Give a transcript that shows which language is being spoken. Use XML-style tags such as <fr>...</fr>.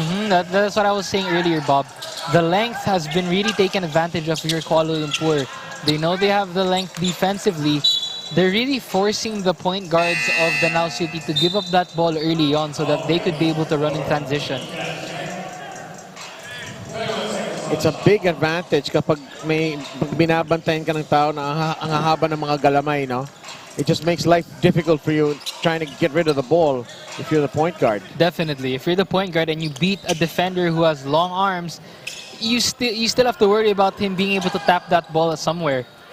<en>That's what I was saying earlier, Bob. The length has been really taken advantage of here, Kuala Lumpur. They know they have the length defensively. They're really forcing the point guards of Danao City to give up that ball early on so that they could be able to run in transition. It's a big advantage</en> <tl>kapag may binabantayan ka ng tao na ang haba ng mga galamay, no?</tl> <en>It just makes life difficult for you trying to get rid of the ball if you're the point guard. Definitely. If you're the point guard and you beat a defender who has long arms, you still have to worry about him being able to tap that ball somewhere.</en>